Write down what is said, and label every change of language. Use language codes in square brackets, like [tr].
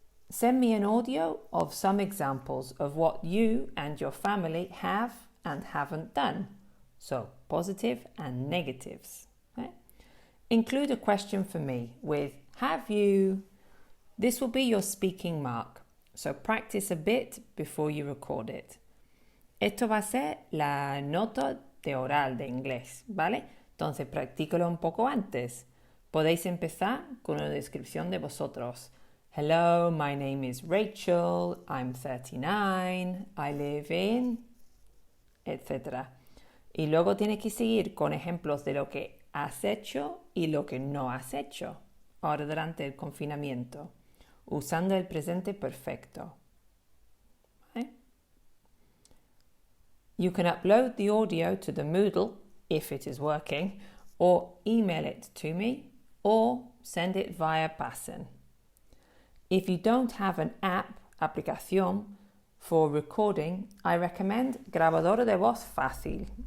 [en] Send me an audio of some examples of what you and your family have and haven't done. So, positive and negatives. Okay? Include a question for me with have you. This will be your speaking mark. So, practice a bit before you record it. [es] Esto va a ser la nota de oral de inglés, ¿vale? Entonces, practícalo un poco antes. Podéis empezar con una descripción de vosotros. [en] Hello, my name is Rachel, I'm 39, I live in, etc. [es] Y luego tienes que seguir con ejemplos de lo que has hecho y lo que no has hecho ahora durante el confinamiento, usando el presente perfecto. ¿Vale? [en] You can upload the audio to the Moodle, if it is working, or email it to me, or send it via Passen. If you don't have an aplicación, for recording, I recommend Grabadora de Voz Fácil.